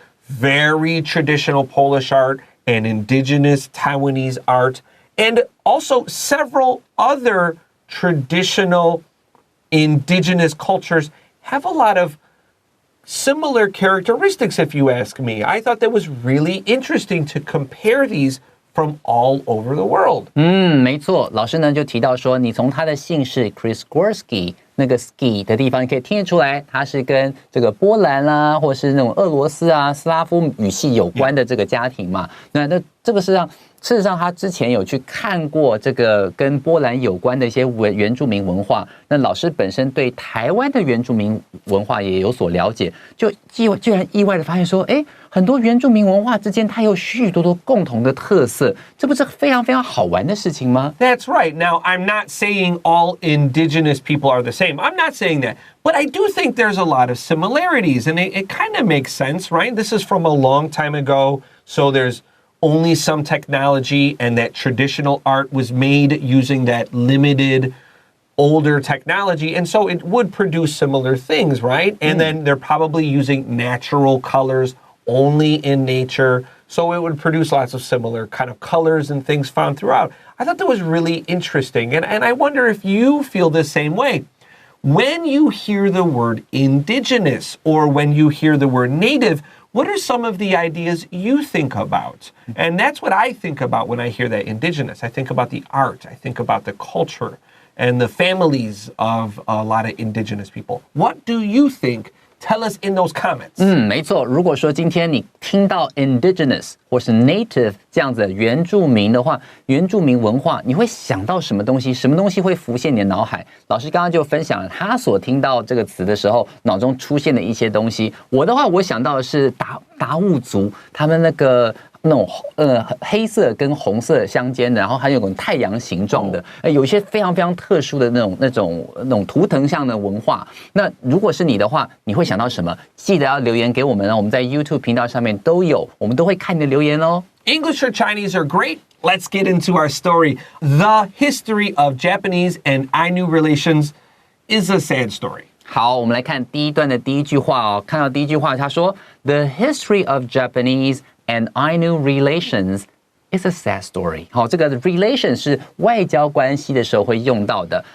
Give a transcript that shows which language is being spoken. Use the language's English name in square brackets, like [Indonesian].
[English] Very traditional Polish art and indigenous Taiwanese art, and also several other traditional indigenous cultures have a lot of similar characteristics, if you ask me. I thought that was really interesting to compare these from all over the world. [Chinese] 没错，老师呢就提到说，你从他的姓氏 Chris Gorski 那个 ski 的地方，你可以听得出来，他是跟这个波兰啦，或是那种俄罗斯啊、斯拉夫语系有关的这个家庭嘛。那这个事实上，他之前有去看过这个跟波兰有关的一些原住民文化。那老师本身对台湾的原住民文化也有所了解，就居然意外的发现说，很多原住民文化之间它有许多共同的特色，这不是非常非常好玩的事情吗？ [English] That's right. Now, I'm not saying all indigenous people are the same. I'm not saying that. But I do think there's a lot of similarities, and it kind of makes sense, right? This is from a long time ago, so there's only some technology, and that traditional art was made using that limited older technology, and so it would produce similar things, right? And then they're probably using natural colors only in nature, so it would produce lots of similar kind of colors and things found throughout. I thought that was really interesting, and I wonder if you feel the same way. When you hear the word indigenous or when you hear the word native, what are some of the ideas you think about? And that's what I think about when I hear that indigenous. I think about the art. I think about the culture and the families of a lot of indigenous people. What do you think tell us in those comments. [Chinese] 没错。如果说今天你听到 indigenous 或是 native 这样子的原住民的话，原住民文化，你会想到什么东西？什么东西会浮现你的脑海？老师刚刚就分享了他所听到这个词的时候，脑中出现的一些东西。我的话，我想到的是达悟族，他们那种黑色跟红色相间的，然后还有种太阳形状的，有一些非常非常特殊的那种图腾像的文化。那如果是你的话，你会想到什么？记得要留言给我们哦，我们在 YouTube 频道上面都有，我们都会看你的留言哦。 [English] English or Chinese are great. Let's get into our story. The history of Japanese and Ainu relations is a sad story. [Chinese] 好，我们来看第一段的第一句话哦。看到第一句话，他说 [English] The history of Japanese and Ainu relations is a sad story. [Chinese] 好，这个 relation 是外交关系的时候会用到的。